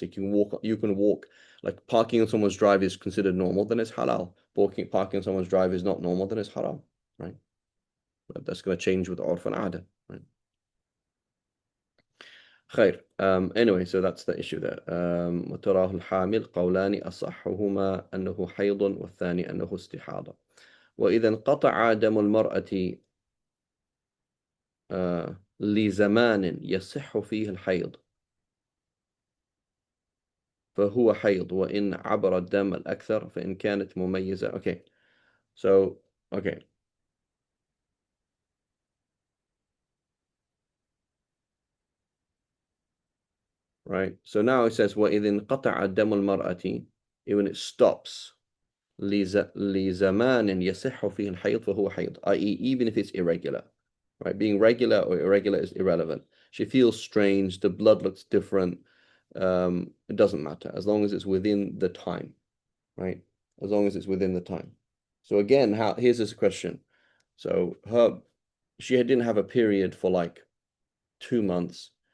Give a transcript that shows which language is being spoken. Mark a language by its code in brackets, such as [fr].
[en] You can walk, like parking on someone's drive is considered normal, then it's halal. Parking on someone's drive is not normal, then it's haram, right? But that's going to change with urf and ada, right? [ar] خير. [en] Anyway, so that's the issue there. [ar] وتراه الحامل قولان أصحهما أنه حيض والثاني أنه استحاضة. وإذا انقطع دم المرأة لزمان يصح فيه الحيض فهو حيض وإن عبر الدم الأكثر فإن كانت مميزة. [en] Okay, so okay, right. So now it says [ar] وإذا انقطع دم المرأة, [en] when it stops [ar] لزمان يصح فيه الحيض فهو حيض, i.e. [en] even if it's irregular, right? Being regular or irregular is irrelevant. She feels strange, the blood looks different. It doesn't matter as long as it's within the time, right? As long as it's within the time. So again, here's this question. So she didn't have a period for like 2 months.